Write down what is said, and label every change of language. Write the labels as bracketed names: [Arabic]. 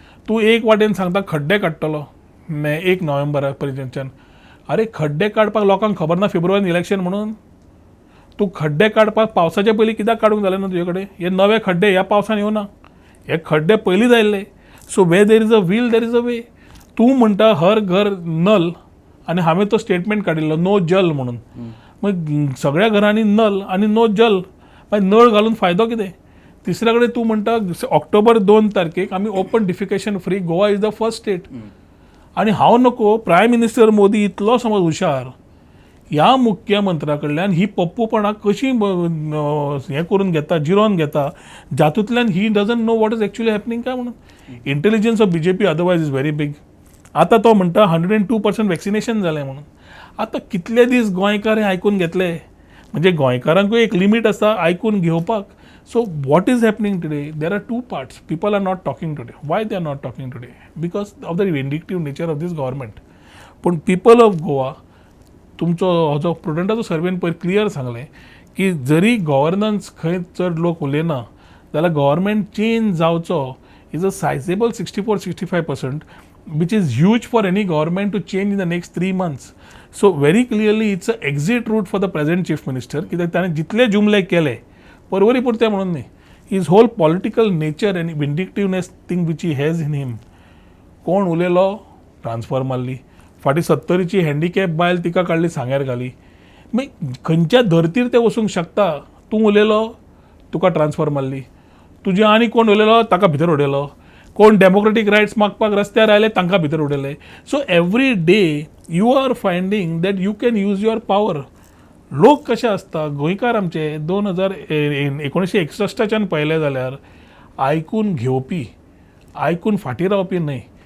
[Goan Konkani] तूं एक वाटेन सांगता खड्डे काडटलो 1 नोव्हेंबरा पर्यंतच्यान. अरे खड्डे काडपाक लोकांक खबर ना फेब्रुवारीन इलेक्शन म्हणून. तूं खड्डे काडपाक पावसाचे पयलीं कित्याक काडूंक जालें ना तुजे कडेन? हे नवे खड्डे ह्या पावसान येवना, हे खड्डे पयलींच आयिल्ले. [English] So where there is a will there is a way. [Goan Konkani] तूं म्हणटा हर घर नल आनी हांवें तो स्टेटमेंट काडिल्लो नो जल म्हणून. मग सगळ्या घरांनी नल आनी नो जल, मागीर नळ घालून फायदो कितें? तिसऱ्या कडेन तूं म्हणटा ऑक्टोबर 2 तारखेक आमी [English] Open defecation free, Goa is the first state. [Goan Konkani] आनी हांव नको प्रायम मिनिस्टर मोदी इतलो समज हुशार, ह्या मुख्यमंत्र्या कडल्यान ही पप्पूपणां कशी हें करून घेता, जिरोवन घेता, जातूंतल्यान he [English] doesn't know what is actually happening [Goan Konkani] काय म्हणून. [English] Intelligence of BJP otherwise is very big. [Goan Konkani] आतां तो म्हणटा 102% वॅक्सिनेशन जालें म्हणून. आतां कितले दीस गोंयकार हें आयकून घेतले? म्हणजे गोंयकारांकूय एक लिमीट आसा आयकून घेवपाक. [English] So what is happening today? There are two parts. People are not talking today. Why they are not talking today? Because of the vindictive nature of this government. [Goan Konkani] पूण पीपल ऑफ गोवा, तुमचो हो जो प्रुडंटाचो सर्वेन पयर क्लियर सांगलें की जरी गव्हर्नन्स खंय चड लोक उलयना जाल्यार गव्हर्मेंट चेंज जावचो [English] Is a sizeable 64-65%, which is huge for any government to change in the next 3 months. So very clearly it's a exit route for the present chief minister. [Goan Konkani] कित्याक ताणें जितले जुमले केले परवरी पुरते म्हणून न्ही, [English] his whole political nature and vindictiveness thing which he has in him. [Goan Konkani] कोण उलयलो? ट्रान्सफर मारली. फाटीं 70ची हँडिकॅप बायल तिका काडली सांग्यार घाली. मागीर खंयच्या धर्तीर ते वचूंक शकता? तूं उलयलो, तुका ट्रान्सफर मारली. तुजे आनी कोण उलयलो, ताका भितर उडयलो. कोण डेमोक्रेटीक रायट्स मागपाक रस्त्यार आयले तांकां भितर उडयले. [English] So every day you are finding that you can use your power. [Goan Konkani] लोक कशे आसता, गोंयकार आमचे 1961च्यान पळयले जाल्यार आयकून घेवपी, आयकून फाटीं रावपी न्हय.